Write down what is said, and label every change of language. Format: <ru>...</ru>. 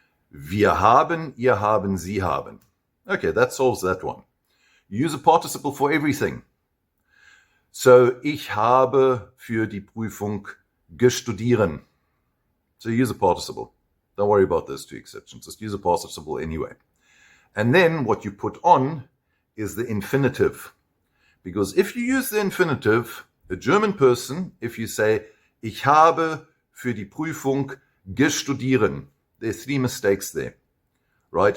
<de>Wir haben, ihr haben, sie haben.</de> <en>Okay, that solves that one. You use a participle for everything.</en> <de>So, ich habe für die Prüfung gestudieren.</de> <en>So you use a participle. Don't worry about those 2 exceptions. Just use a participle anyway. And then what you put on is the infinitive. Because if you use the infinitive, a German person, if you say,</en> <de>ich habe für die Prüfung gestudieren,</de> <en>there are 3 mistakes there, right?</en>